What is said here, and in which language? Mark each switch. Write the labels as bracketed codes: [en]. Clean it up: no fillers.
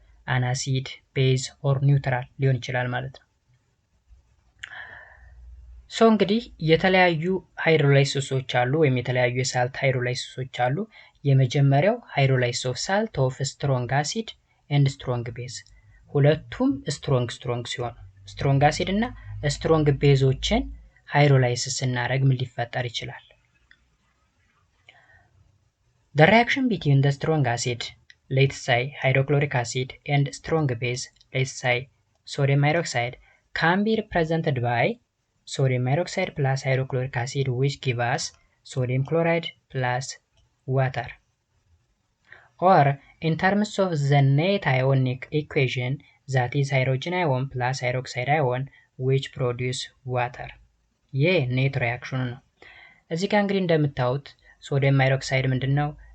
[en] an acid, base or neutral [am] ሊሆን ይችላል ማለት ነው። ሶ እንግዲህ የተለያዩ ሃይድሮላይሲሶች አሉ ወይም የተለያዩ የሳልት ሃይድሮላይሲሶች አሉ። የመጀመሪያው [en] ሃይድሮላይሲስ ኦፍ ሳልት ኦፍ ስትሮንግ አሲድ ኤንድ ስትሮንግ ቤዝ። [am] ሁለቱም ስትሮንግ ሲሆኑ ስትሮንግ አሲድ እና ስትሮንግ ቤዞችን ሃይድሮላይሲስ ስናደርግ ምን ሊፈጠር ይችላል? [en] The reaction between the strong acid, let's say hydrochloric acid, and strong base, let's say sodium hydroxide, can be represented by sodium hydroxide plus hydrochloric acid, which give us sodium chloride plus water. Or in terms of the net ionic equation, that is hydrogen ion plus hydroxide ion, which produce water. [am] ይህ ኔት ሪአክሽኑ ነው። እዚህ ጋር እንግዲህ እንደምታዩት ሶዲየም ሃይድሮክሳይድ ምንድነው?